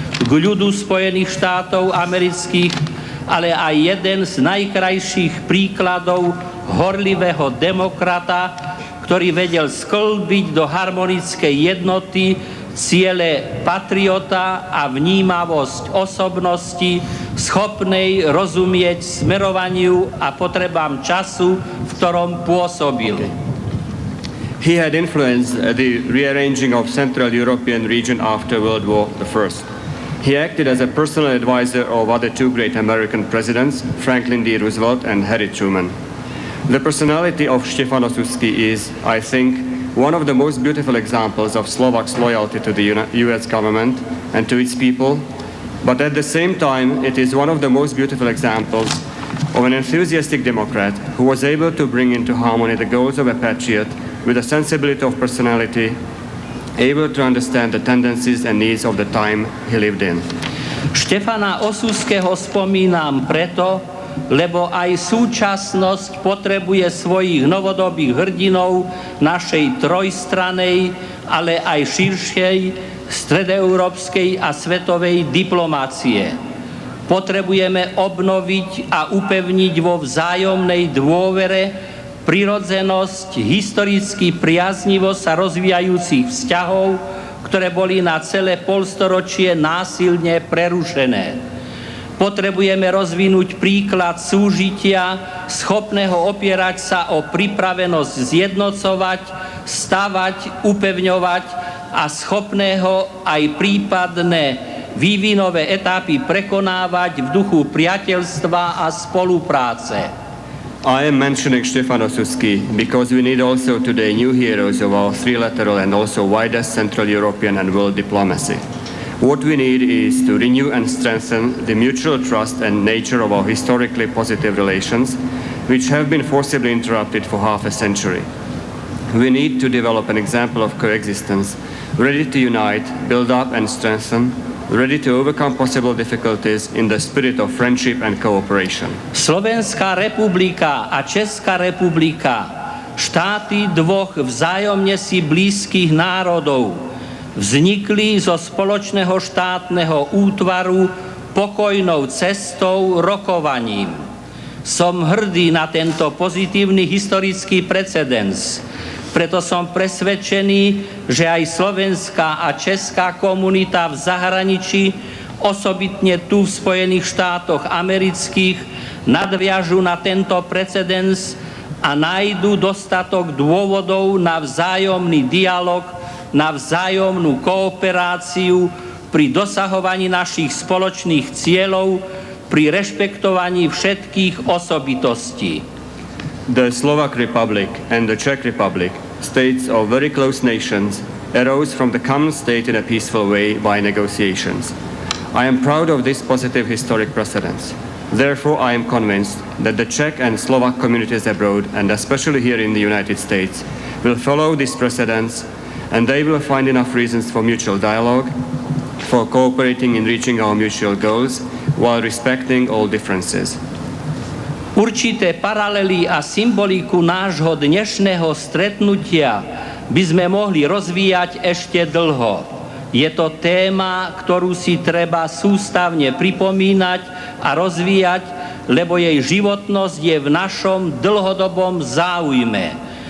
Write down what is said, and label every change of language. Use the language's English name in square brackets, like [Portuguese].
[Slovak] k ľudu Spojených štátov amerických, ale aj jeden z najkrajších príkladov horlivého demokrata, ktorý vedel skĺbiť do harmonickej jednoty ciele patriota a vnímavosť osobnosti, schopnej rozumieť smerovaniu a potrebám času, v ktorom pôsobil. [English] He had influenced the rearranging of Central European region after World War I. He acted as a personal advisor of other two great American presidents, Franklin D. Roosevelt and Harry Truman. The personality of Štefan Osusky is, I think, one of the most beautiful examples of Slovaks' loyalty to the US government and to its people, but at the same time, it is one of the most beautiful examples of an enthusiastic Democrat who was able to bring into harmony the goals of a patriot with a sensibility of personality, able to understand the tendencies and needs of the time he lived in. [Slovak] Štefana Osuského spomínam preto, lebo aj súčasnosť potrebuje svojich novodobých hrdinov našej trojstranej, ale aj širšej stredoeurópskej a svetovej diplomácie. Potrebujeme obnoviť a upevniť vo vzájomnej dôvere prirodzenosť historicky priaznivo sa rozvíjajúcich vzťahov, ktoré boli na celé polstoročie násilne prerušené. Potrebujeme rozvinúť príklad súžitia, schopného opierať sa o pripravenosť zjednocovať, stavať, upevňovať a schopného aj prípadné vývinové etapy prekonávať v duchu priateľstva a spolupráce. [English] I am mentioning Štefan Osusky because we need also today new heroes of our trilateral and also widest Central European and world diplomacy. What we need is to renew and strengthen the mutual trust and nature of our historically positive relations, which have been forcibly interrupted for half a century. We need to develop an example of coexistence, ready to unite, build up and strengthen, ready to overcome possible difficulties in the spirit of friendship and cooperation. [Slovak] Slovenská republika a Česká republika, štáty dvoch vzájomne si blízkych národov, vznikli zo spoločného štátneho útvaru pokojnou cestou rokovaním. Som hrdý na tento pozitívny historický precedens. Preto som presvedčený, že aj slovenská a česká komunita v zahraničí, osobitne tu v Spojených štátoch amerických, nadviažu na tento precedens a nájdu dostatok dôvodov na vzájomný dialog, na vzájomnú kooperáciu pri dosahovaní našich spoločných cieľov, pri rešpektovaní všetkých osobitostí. [English] The Slovak Republic and the Czech Republic, states of very close nations, arose from the common state in a peaceful way by negotiations. I am proud of this positive historic precedence. Therefore, I am convinced that the Czech and Slovak communities abroad, and especially here in the United States, will follow these precedents, and they will find enough reasons for mutual dialogue, for cooperating in reaching our mutual goals, while respecting all differences. [Slovak] Určité paralely a symboliku nášho dnešného stretnutia by sme mohli rozvíjať ešte dlho. Je to téma, ktorú si treba sústavne pripomínať a rozvíjať, lebo jej životnosť je v našom dlhodobom záujme.